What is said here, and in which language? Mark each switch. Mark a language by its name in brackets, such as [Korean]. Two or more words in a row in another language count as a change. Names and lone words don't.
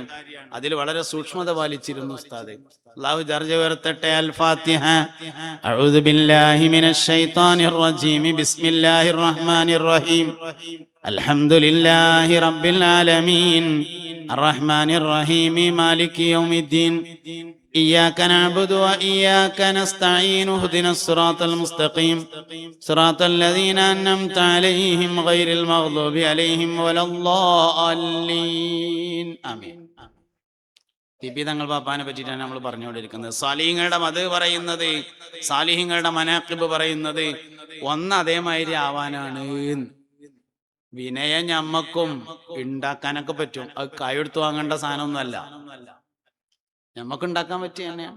[Malayalam] അതിൽ വളരെ സൂക്ഷ്മത പാലിച്ചിരുന്നു ഉസ്താദ്. അല്ലാഹു ദർജ ഉയർത്തട്ടെ. [Arabic] الفاتحة. أعوذ بالله من الشيطان الرجيم. بسم الله الرحمن الرحيم. الحمد لله رب العالمين الرحمن الرحيم مالك يوم الدين إياك نعبد وإياك نستعين اهدنا الصراط المستقيم صراط الذين أنعمت عليهم غير المغضوب عليهم ولا الضالين آمين. [Malayalam] തിബി തങ്ങൾ പാപ്പാനെ പറ്റിയിട്ടാണ് നമ്മൾ പറഞ്ഞുകൊണ്ടിരിക്കുന്നത്. സാലിഹ്യങ്ങളുടെ മത് പറയുന്നത്, സാലിഹ്യങ്ങളുടെ മനാഖിബ് പറയുന്നത് ഒന്ന് അതേമാതിരി ആവാനാണ്. വിനയം ഞമ്മക്കും ഉണ്ടാക്കാനൊക്കെ പറ്റും. അത് കായെടുത്ത് വാങ്ങേണ്ട സാധനമൊന്നുമല്ല, നമുക്ക് ഉണ്ടാക്കാൻ പറ്റിയ തന്നെയാണ്.